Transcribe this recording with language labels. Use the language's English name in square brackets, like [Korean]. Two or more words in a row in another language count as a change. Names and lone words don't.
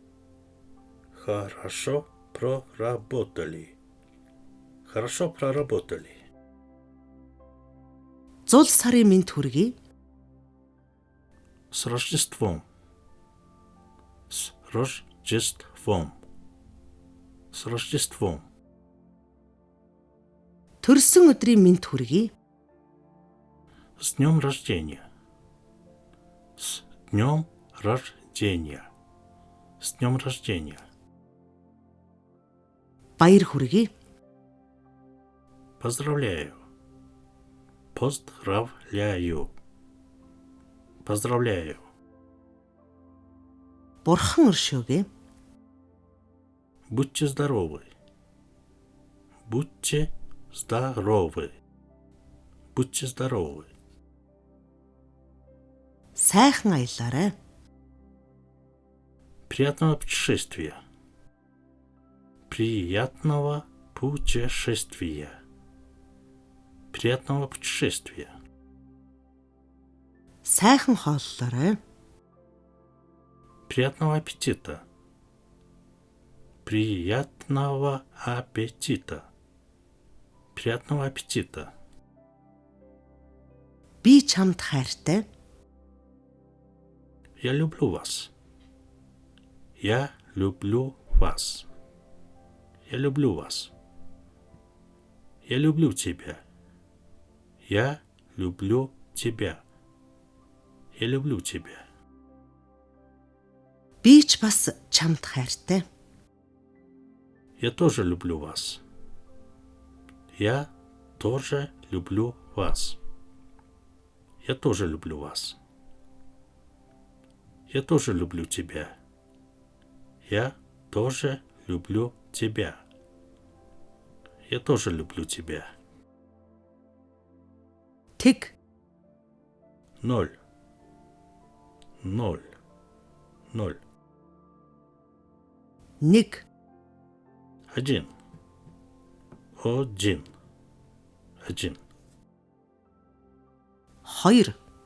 [Russian] Хорошо проработали. Хорошо проработали. [Mongolian] Зул сарын мэнд хүргэе. [Russian] С Рождеством. С Рождеством. С Рождеством. [Mongolian] Төрсөн өдрийн мэнд хүргэе. [Russian] С днем рождения. С днем рождения. С днем рождения. [Mongolian] Баяр хүргэе. [Russian] Поздравляю. Поздравляю. Поздравляю. [Mongolian] Бурхан өршөөгэй. [Russian] Будьте здоровы. Будьте здоровы. Будьте здоровы. [Mongolian] Сайхан аялаарай. [Russian] Приятного путешествия. Приятного путешествия. Приятного путешествия. [Mongolian] Сайхан хооллоорой. [Russian] Приятного аппетита. Приятного аппетита. Приятного аппетита. [Mongolian] Би чамд хайртай. [Russian] Я люблю вас. Я люблю вас. Я люблю вас. Я люблю тебя. Я люблю тебя. Я люблю тебя. [Mongolian] Би ч бас чамд хайртай. [Russian] Я тоже люблю вас. Я тоже люблю вас. Я тоже люблю вас. Я тоже люблю тебя. Я тоже люблю тебя. Я тоже люблю тебя. [Mongolian] тэг, [Russian] 0, 0, 0, [Mongolian] нэг, [Russian] 1, 1, 1, [Mongolian] хоёр,